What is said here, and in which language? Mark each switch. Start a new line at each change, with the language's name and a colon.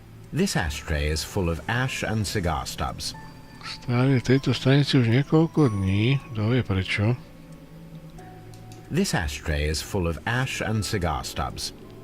English: This ashtray is full of ash and cigar stubs.
Slovak: Strávil v tejto stanici už niekoľko dní. Kto vie prečo?
English: This ashtray is full of ash and cigar stubs.